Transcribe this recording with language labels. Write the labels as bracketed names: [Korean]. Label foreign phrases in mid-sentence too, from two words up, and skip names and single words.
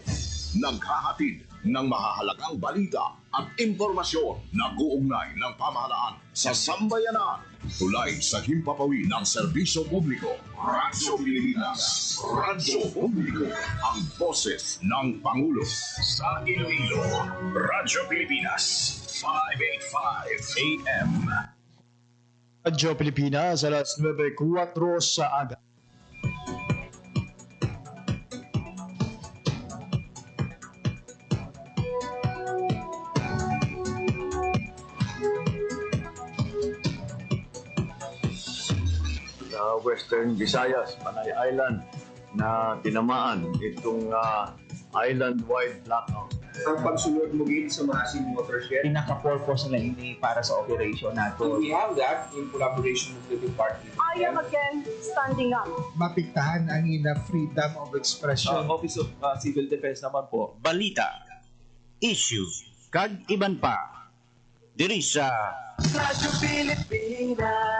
[Filipino] Naghahatid ng mahahalagang balita at impormasyon na uugnay ng pamahalaan sa sambayanan. Tulay sa himpapawid ng serbisyo publiko. Radyo Pilipinas. Radyo Publiko. Ang boses ng Pangulo. Sa Iloilo. Radyo Pilipinas. 585 AM. [Hiligaynon] Radyo Pilipinas, alas 9:04 sa aga. [Filipino] Sa Western Visayas, Panay Island, na tinamaan itong island-wide blackout. [Hiligaynon] Ang pagsulod mo gid sa massive watershed. [Filipino] Pinaka-purpose nila hindi para sa operation nato. [English] We have that in collaboration with the department. I am again standing up. [Hiligaynon] Mapiktahan ang ina freedom of expression. [Filipino] Office of Civil Defense naman po. [Hiligaynon] Balita, issue, kag iban pa. Diri sa Radyo Pilipinas.